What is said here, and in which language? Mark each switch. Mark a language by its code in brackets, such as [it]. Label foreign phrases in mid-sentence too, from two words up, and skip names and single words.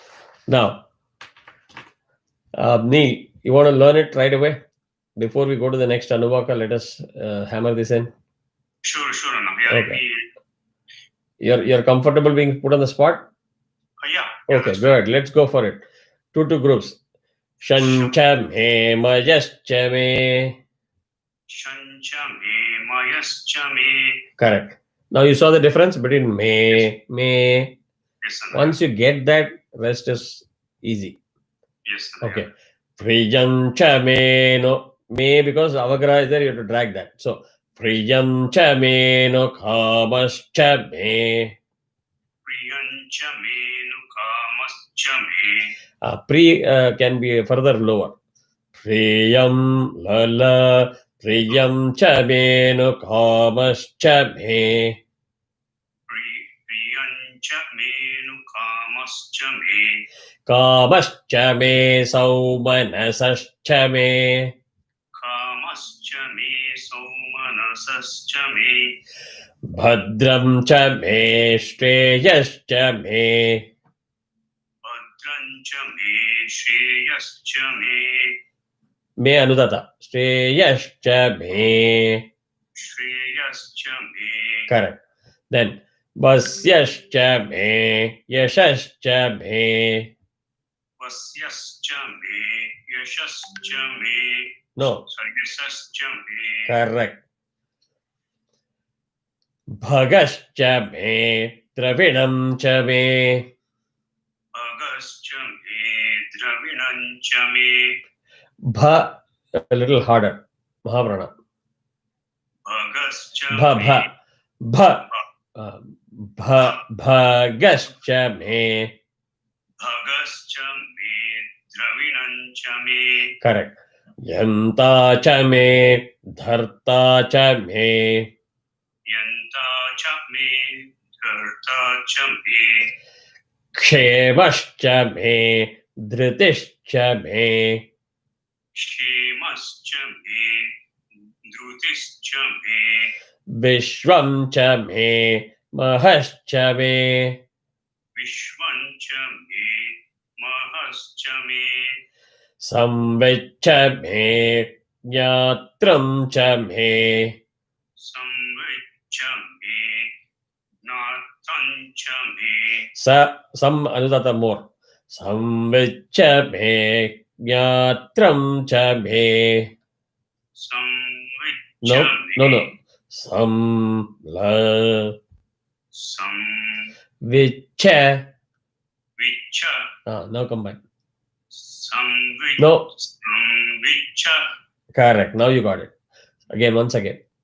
[en] Now, Neil, you want to learn it right away? Before we go to the next Anuvaka, let us hammer this in. Sure, Anna. Yeah, Okay. You're comfortable being put on the spot? Yeah. Okay, good. Let's go for it. Two groups. [sa] शं च मे मयश्च मे. शं च मे मयश्च मे. [en] Correct. Now you saw the difference between me. Yes, Anna. Once you get that, rest is easy. Yes, Anna. [sa] Okay. प्रियं च मे नो. [en] Me because avagra is there, you have to drag that. [sa] So प्रियं च मे नो कामश्च मे. प्रियं च मे नुकामश्च मे. [en] Pri can be further lower. [sa] प्रियं लल प्रियं च मे नो कामश्च मे. प्रियं च मे नुकामश्च मे. कामश्च मे सौमनसश्च मे. कामश्च मे सौमनसश्च मे. भद्रं च मे श्रेयश्च मे. भद्रं च मे श्रेयश्च मे. मे अनुदात्त। श्रेयश्च मे. श्रेयश्च मे. [en] Correct. Then [sa] वस्यश्च मे. यशश्च मे. वस्यश्च मे। यशश्च मे. [en] No. [sa] Sorry, यशश्च मे. Correct. भगश्च मे. द्रविणं च मे. भगश्च मे। द्रविणं च मे. [en] Bha a little harder. Mahaprana. [sa] Bhagascha भ। भ। भगश्च मे. भगश्च मे। द्रविणं च मे. [en] Correct. [sa] यन्ता च मे। धर्ता च मे. यन्ता च मे। धर्ता च मे. क्षेमश्च मे। धृतिश्च मे. क्षेमश्च मे. धृतिश्च मे. विश्वं च मे। महश्च मे. विश्वं च मे। महश्च मे. संविच्च मे. ज्ञात्रं च मे. संविच्च मे। नातं च मे. सम् अनुदात्त more. संविच्च मे. ज्ञात्रं च मे. Samvicha [en] No. [sa] me. Vicha. Vicha. [en] Now combine. [sa] Samvicha. [en] No. [sa] Samvicha. [en] Correct. Now you got it. Once again.